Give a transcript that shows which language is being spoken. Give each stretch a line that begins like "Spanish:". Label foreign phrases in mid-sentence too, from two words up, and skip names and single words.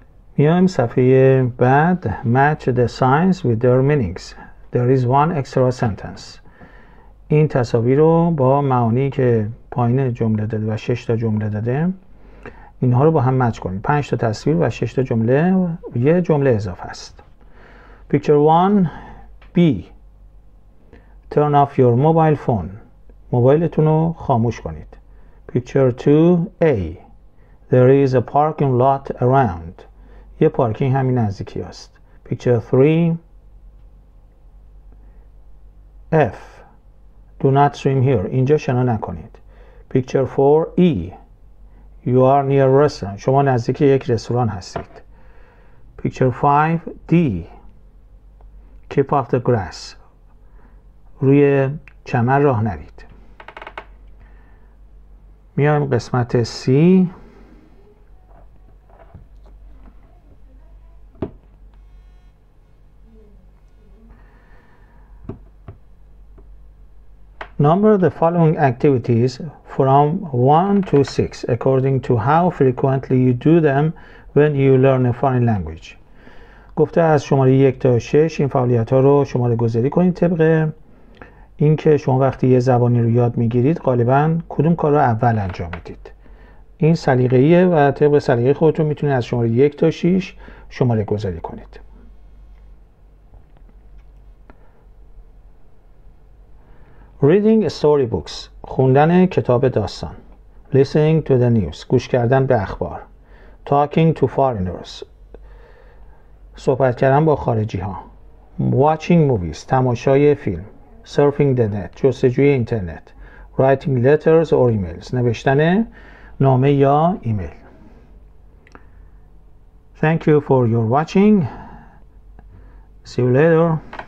Persian: میایم صفحه بعد.
English: match the signs with their meanings. There is one extra sentence.
Persian: این تصاویر رو با معانی که پایین جمله داده و 6 تا جمله داده اینها رو با هم مچ کنید. 5 تا تصویر و 6 تا جمله و یه جمله اضافه است.
English: Picture 1 B. Turn off your mobile phone.
Persian: موبایلتون رو خاموش کنید.
English: Picture 2 A. There is a parking lot around.
Persian: یه پارکینگ همین نزدیکی است.
English: Picture 3 F. Do not swim here.
Persian: اینجا شنا نکنید.
English: Picture 4 E. You are near a restaurant.
Persian: شما نزدیک یک رستوران هستید.
English: Picture 5 D. Keep off the grass.
Persian: روی چمن راه نرید. میایم قسمت C.
English: Number the following activities from 1 to 6 according to how frequently you do them when you learn a foreign language.
Persian: گفته از شماره 1 تا 6 این فعالیت ها رو شماره گذاری کنید طبق اینکه شما وقتی یه زبانی رو یاد میگیرید غالباً کدوم کار رو اول انجام میدید. این سلیقه‌ایه و طبق سلیقه خودتون میتونید از شماره 1 تا 6 شماره گذاری کنید.
English: Reading storybooks.
Persian: خوندن کتاب داستان.
English: Listening to the news.
Persian: گوش کردن به اخبار.
English: Talking to foreigners.
Persian: صحبت کردن با خارجی ها.
English: Watching movies.
Persian: تماشای فیلم.
English: Surfing the net.
Persian: جستجوی اینترنت.
English: Writing letters or emails.
Persian: نوشتن نامه یا ایمیل.
English: Thank you for your watching. See you later.